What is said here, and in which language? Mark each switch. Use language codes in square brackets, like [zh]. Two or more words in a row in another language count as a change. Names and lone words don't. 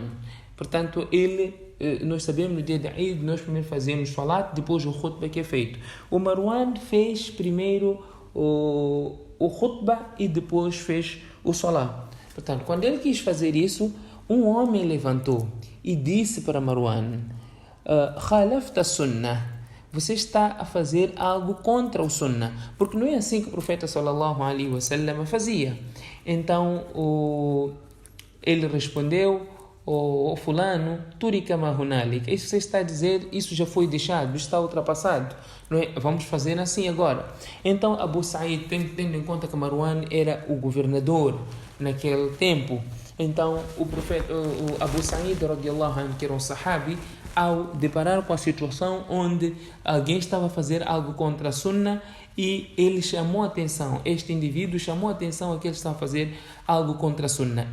[pt] Portanto, nós sabemos, no dia de Eid nós primeiro fazemos salat, depois o khutbah que é feito. O Marwan fez primeiro o khutbah e depois fez o salat. Portanto, quando ele quis fazer isso, um homem levantou e disse para Marwan: [ar] خالفت السنة, [pt] você está a fazer algo contra o sunnah, porque não é assim que o profeta [ar] صلى الله عليه وسلم [pt] fazia. Então ele respondeu: ou fulano, [ar] تُرك ما هنالك. [pt] Isso você está a dizer, isso já foi deixado, está ultrapassado. Não é? Vamos fazer assim agora. Então Abu Sa'id, tendo em conta que Marwan era o governador naquele tempo, então o Abu Sa'id, [ar] رضي الله عنه, [pt] que era um sahabi, ao deparar com a situação onde alguém estava a fazer algo contra a Sunna e ele chamou a atenção, este indivíduo chamou a atenção a que ele estava a fazer algo contra a Sunna.